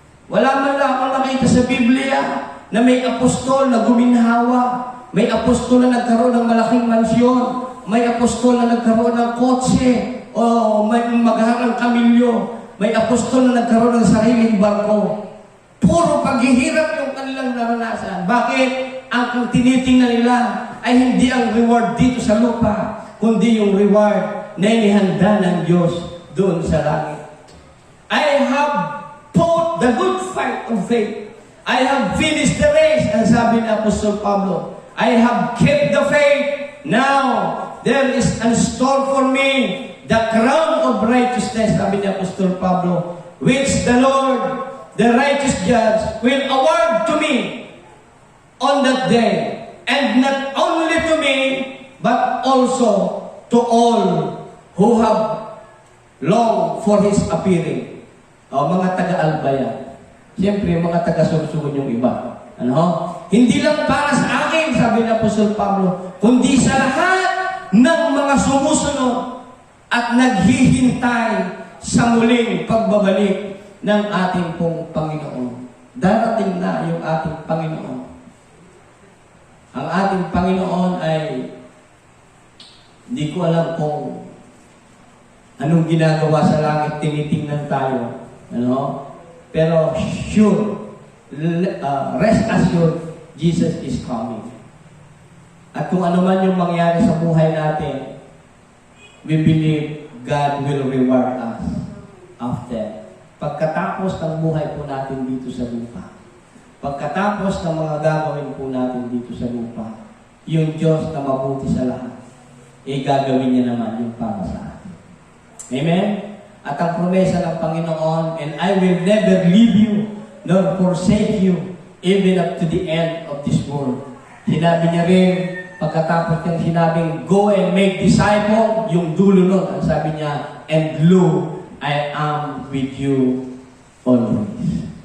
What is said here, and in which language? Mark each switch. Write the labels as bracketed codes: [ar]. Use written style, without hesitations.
[tl] Wala man lang akong nakita sa Biblia na may apostol na guminhawa, may apostol na nagkaroon ng malaking mansyon, may apostol na nagkaroon ng kotse, o may magharang kamilyo, may apostol na nagkaroon ng sariling barko. Puro paghihirap yung kanilang naranasan. Bakit? Ang tinitingnan nila ay hindi ang reward dito sa lupa, kundi yung reward na inihanda ng Diyos doon sa langit. [en] I have fought the good fight of faith. I have finished the race. [tl] Ang sabi ni Apostol Pablo, [en] I have kept the faith. Now, there is in store for me the crown of righteousness, [tl] sabi ni Apostol Pablo, [en] which the Lord, the righteous judge, will award to me on that day. And not only to me, but also to all who have longed for His appearing. [tl] O, mga taga-Albaya. Siyempre, mga taga-Sursugon yung iba. Ano? Hindi lang para sa akin, sabi ni Apostol Pablo, kundi sa lahat ng mga sumusunod at naghihintay sa muling pagbabalik ng ating pong Panginoon. Darating na yung ating Panginoon. Ang ating Panginoon ay hindi ko alam kung anong ginagawa sa langit, tinitingnan tayo. Ano? [en] Pero sure, rest assured, Jesus is coming. [tl] At kung ano man yung mangyari sa buhay natin, [en] we believe God will reward us after. [tl] Pagkatapos ng buhay po natin dito sa lupa, pagkatapos ng mga gagawin po natin dito sa lupa, yung Diyos na mabuti sa lahat, gagawin niya naman yung para sa atin. Amen? At ang promesa ng Panginoon, [en] and I will never leave you, nor forsake you, even up to the end of this world. [tl] Sinabi niya rin, pagkatapos niyang sinabing, [en] go and make disciple, [tl] yung dulo nun, ang sabi niya, [en] and lo, I am with you always.